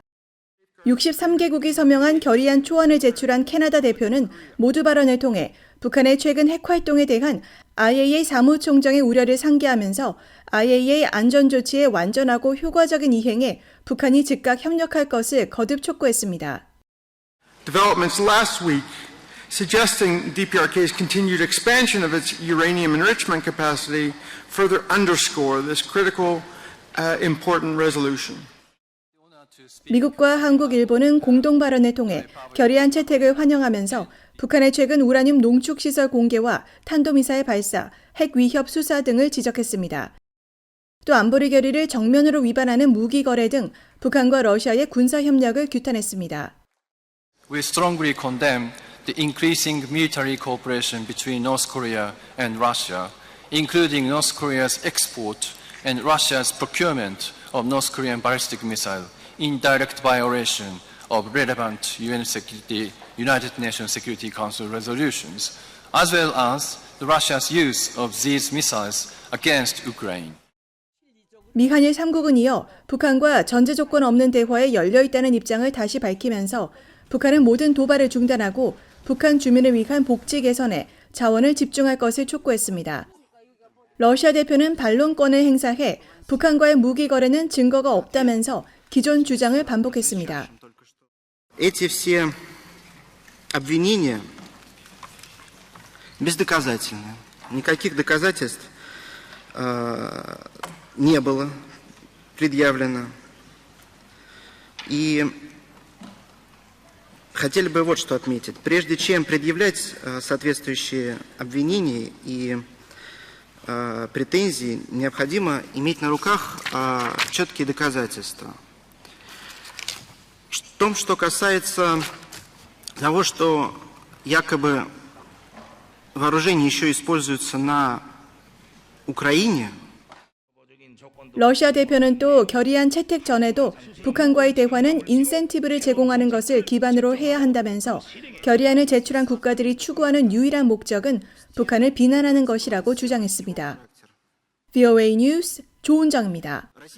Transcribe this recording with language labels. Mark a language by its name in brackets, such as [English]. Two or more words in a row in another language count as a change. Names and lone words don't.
[Korean] 63개국이 서명한 결의안 초안을 제출한 캐나다 대표는 모두 발언을 통해 북한의 최근 핵활동에 대한 IAEA 사무총장의 우려를 상기하면서 IAEA 안전조치의 완전하고 효과적인 이행에 북한이 즉각 협력할 것을 거듭 촉구했습니다. [English] Developments last week suggesting DPRK's continued expansion of its uranium enrichment capacity further underscore this critical, important resolution. [Korean] 미국과 한국, 일본은 공동 발언을 통해 결의안 채택을 환영하면서 북한의 최근 우라늄 농축시설 공개와 탄도미사일 발사, 핵 위협 수사 등을 지적했습니다. 또 안보리 결의를 정면으로 위반하는 무기 거래 등 북한과 러시아의 군사 협력을 규탄했습니다. [English] We strongly condemn the increasing military cooperation between North Korea and Russia, including North Korea's export and Russia's procurement of North Korean ballistic missile in direct violation of relevant United Nations Security Council resolutions, as well as Russia's use of these missiles against Ukraine. [Korean] 미한일 3국은 이어 북한과 전제 조건 없는 대화에 열려 있다는 입장을 다시 밝히면서 북한은 모든 도발을 중단하고 북한 주민을 위한 복지 개선에 자원을 집중할 것을 촉구했습니다. 러시아 대표는 반론권을 행사해 북한과의 무기 거래는 증거가 없다면서 기존 주장을 반복했습니다. [Russian] Эти все обвинения бездоказательны. Никаких доказательств не было предъявлено. И хотели бы вот что отметить. Прежде чем предъявлять соответствующие обвинения и претензии, необходимо иметь на руках четкие доказательства. В том, что касается того, что якобы вооружение еще используется на Украине, [Korean] 러시아 대표는 또 결의안 채택 전에도 북한과의 대화는 인센티브를 제공하는 것을 기반으로 해야 한다면서 결의안을 제출한 국가들이 추구하는 유일한 목적은 북한을 비난하는 것이라고 주장했습니다. VOA 뉴스 조은정입니다.